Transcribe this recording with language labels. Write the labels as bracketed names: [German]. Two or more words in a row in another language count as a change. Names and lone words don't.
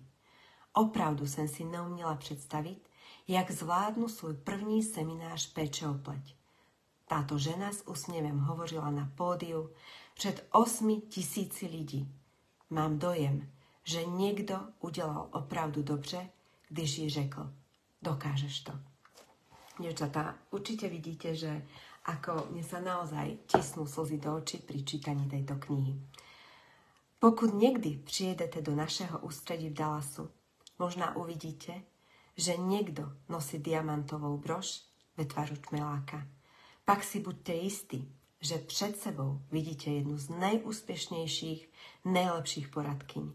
[Czech] Opravdu jsem si neuměla představit, jak zvládnu svůj první seminář péče o pleť. Táto žena s úsměvem hovořila na pódiu před 8 000 lidí. Mám dojem, že někdo udělal opravdu dobře, když jí řekl: dokážeš to. [Slovak] Dievčatá, určite vidíte, že ako mne sa naozaj tisnú slzy do očí pri čítaní tejto knihy. [Czech] Pokud někdy přijedete do našeho ústředí v Dallasu, možná uvidíte, že někdo nosí diamantovou brož ve tvaru čmeláka. Pak si buďte jistí, že před sebou vidíte jednu z nejúspěšnějších, nejlepších poradkyň.